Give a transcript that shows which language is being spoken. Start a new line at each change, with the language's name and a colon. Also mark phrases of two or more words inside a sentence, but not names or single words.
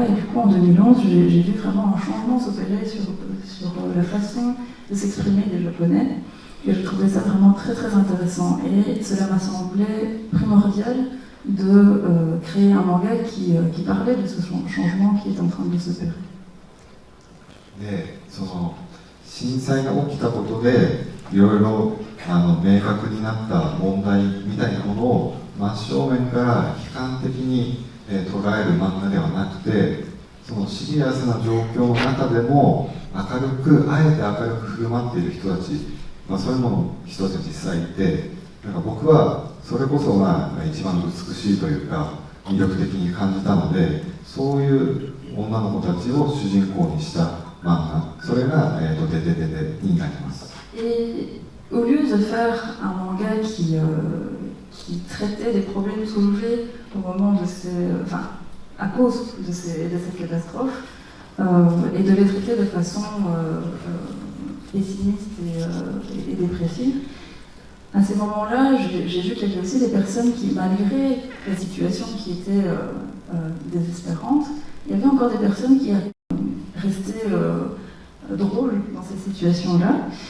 French: Et du coup, en 2011, j'ai vu vraiment un changement s'opérer sur la façon de s'exprimer des Japonais. Et je trouvais ça vraiment très très intéressant. Et cela m'a semblé primordial de créer un manga qui parlait de ce changement qui est en train de s'opérer.
Japanese: で、その震災が起きたことでいろいろ明確になった問題みたいなものを真正面から悲観的に捉える漫画ではなくて、そのシリアスな状況の中でも明るく、あえて明るく振る舞っている人たち、そういう人たちが実際いて、なんか僕はそれこそが一番美しいというか魅力的に感じたので、そういう女の子たちを主人公にした漫画、それが「デデデデ」になります。
French: Et au lieu de faire un manga qui traitait des problèmes soulevés au moment de à cause de cette catastrophe, et de les traiter de façon pessimiste et dépressive, à ces moments-là, j'ai vu qu'il y avait aussi des personnes qui, malgré la situation qui était désespérante, il y avait encore des personnes qui restaient drôles dans cette situation-là.